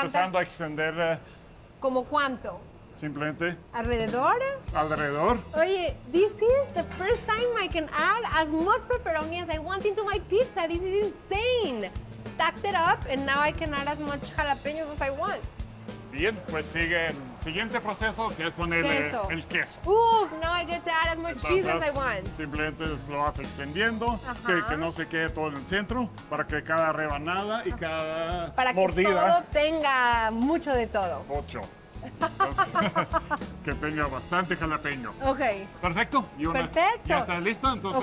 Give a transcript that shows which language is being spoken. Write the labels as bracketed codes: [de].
[es] empezando a extender ¿Como cuánto? simplemente ¿Alrededor? alrededor. Oye, [en] this is the first time I can add as much pepperoni as I want into my pizza. This is insane. stacked it up and now I can add as much jalapeños as I want. [es] Bien, pues sigue el siguiente proceso, que es ponerle Queso. el queso. [en] Ooh, now I get to add as much cheese as I want. [es] Simplemente lo vas extendiendo, que no se quede todo en el centro, para que cada rebanada y cada Para que mordida... todo tenga mucho de todo. 8. Entonces, que tenga bastante jalapeño. Ok. Perfecto. Y Perfecto. ya está lista, entonces